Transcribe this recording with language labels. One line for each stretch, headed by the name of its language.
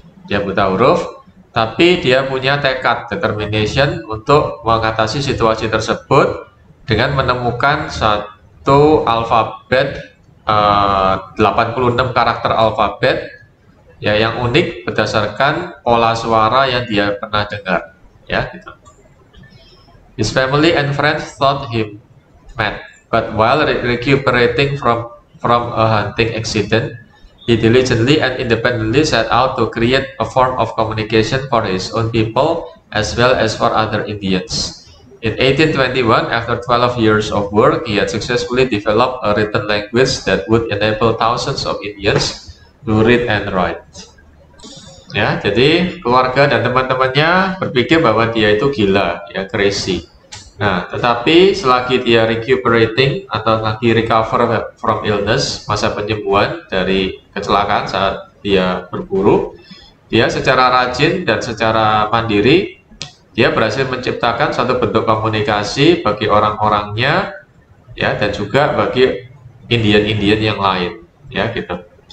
Indonesian: Dia buta huruf, tapi dia punya tekad, determination untuk mengatasi situasi tersebut dengan menemukan satu alfabet, 86 karakter alfabet, ya, yang unik berdasarkan pola suara yang dia pernah dengar, ya, gitu.
English: His family and friends thought him mad, but while recuperating from a hunting accident, he diligently and independently set out to create a form of communication for his own people as well as for other Indians. In 1821, after 12 years of work, he had successfully developed a written language that would enable thousands of Indians to read and write.
Indonesian: Ya, jadi keluarga dan teman-temannya berpikir bahwa dia itu gila, ya, crazy. Nah, tetapi selagi dia recuperating atau lagi
English: recover from illness,
Indonesian: masa penyembuhan dari kecelakaan saat dia berburu, dia secara rajin dan secara mandiri, dia berhasil menciptakan satu bentuk komunikasi bagi orang-orangnya, ya, dan juga bagi Indian yang lain, ya, gitu.